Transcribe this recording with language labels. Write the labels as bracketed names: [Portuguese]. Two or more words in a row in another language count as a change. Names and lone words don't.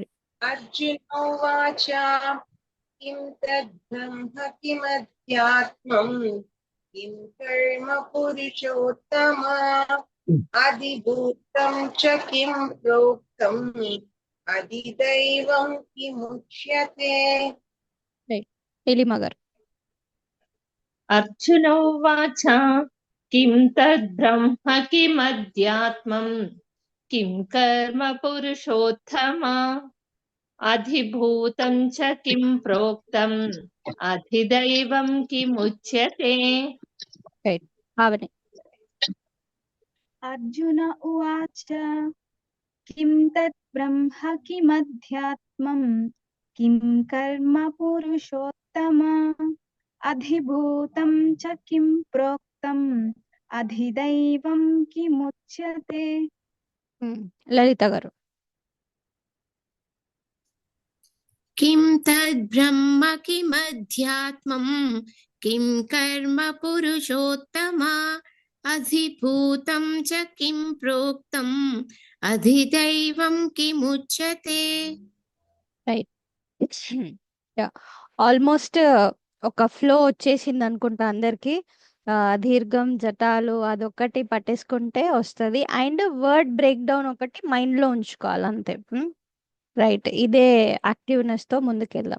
[Sanskrit] अर्जुन उवाच किं तद्ब्रह्म किमध्यात्मम् किं कर्म पुरुषोत्तम अधिभूतं च किं प्रोक्तम् अधिदैवं किमुच्यते। [Telugu] నీలిమ గారు. [Sanskrit] अर्जुन उवाच किं तद्ब्रह्म किमध्यात्मम् किं कर्म पुरुषोत्तम अधिभूतं च किं प्रोक्तम् अधिदैवं किमुच्यते। [Telugu] భావని. [Sanskrit] अर्जुन उवाच किं तत् ब्रह्म किमध्यात्मम् किं कर्म पुरुषोत्तम अधिभूतं च किं प्रोक्तम् अधिदैवं किमुच्यते। [Telugu] లలిత గారు. [Sanskrit] किं तद्ब्रह्म किमध्यात्मम् किं कर्म पुरुषोत्तम अधिभूतं च किं प्रोक्तम् अधिदैवं किमुच्यते। [Telugu] ఆల్మోస్ట్ ఒక ఫ్లో వచ్చేసింది అనుకుంటా అందరికి. దీర్ఘం జటాలు అదొకటి పట్టేసుకుంటే వస్తుంది. [English] and word break down [Telugu] ఒకటి మైండ్ లో ఉంచుకోవాలి అంతే. రైట్, ఇదే యాక్టివ్నెస్ తో ముందుకెళ్దాం.